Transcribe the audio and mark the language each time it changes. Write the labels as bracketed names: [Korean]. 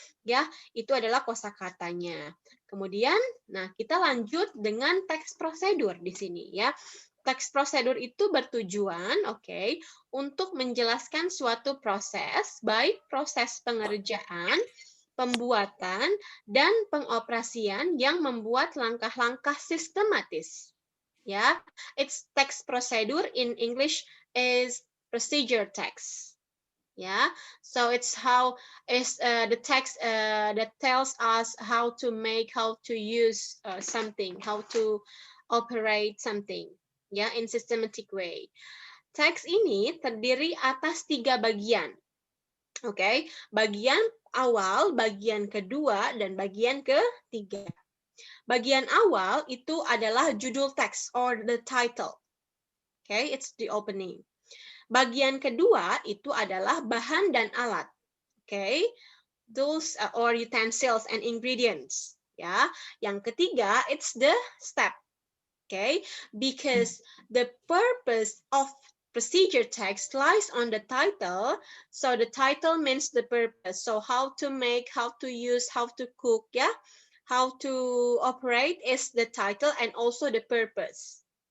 [Indonesian] Ya, itu adalah kosakatanya. Kemudian, nah kita lanjut dengan teks prosedur di sini ya. Teks prosedur itu bertujuan, untuk menjelaskan suatu proses, baik proses pengerjaan, pembuatan, dan pengoperasian yang membuat langkah-langkah sistematis. [English] Ya, its text procedure in English is procedure text. Yeah, so it's how is the text that tells us how to make, how to use something, how to operate something, ya, in systematic way. [Indonesian] Teks ini terdiri atas 3 bagian. Oke, bagian awal, bagian kedua, dan bagian ketiga. Bagian awal itu adalah judul teks [English] or the title. Okay, it's the opening. [Indonesian] Bagian kedua itu adalah bahan dan alat. [English] Okay, those or utensils and ingredients. [Indonesian] Ya, yang ketiga [English] it's the step. Okay, because the purpose of procedure text lies on the title. So the title means the purpose. So how to make, how to use, how to cook, yeah, how to operate is the title and also the purpose.